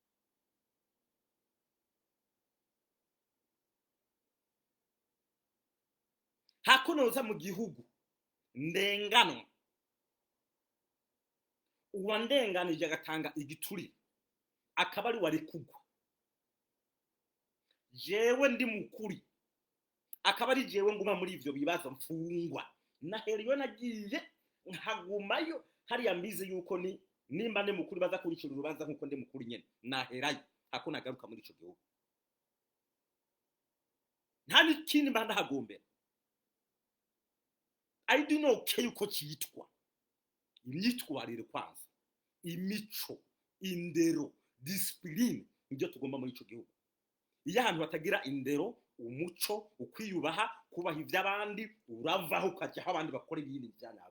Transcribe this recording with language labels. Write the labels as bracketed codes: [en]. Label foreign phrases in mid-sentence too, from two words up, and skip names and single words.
[rn] Hako noza mu gihugu ndenganwa, uwandenganije agatanga igituri akaba ari wari kugwa, jewe ndi mukuri akaba ari jewe nguma muri ivyo bibazo mfungwa. Naheriyo nagiye nkagumayo hariya mbize yuko nimba ndi mukuri baza kuricira urubanza nkuko ndi mukuri nyene, naherayo hako nagaruka muri ico gihugu. Nta n'ikindi mba ndahagombera. [en] I do not care [rn] uko cyitwa, imyitwarire kwanza, imico, indero, discipline nibyo tugomba muri ico gihugu. Iyo ahantu batagira indero, umuco, ukwiyubaha, kubaha iby'abandi, uravaho ukajya abandi bakora ibindi byanabyo.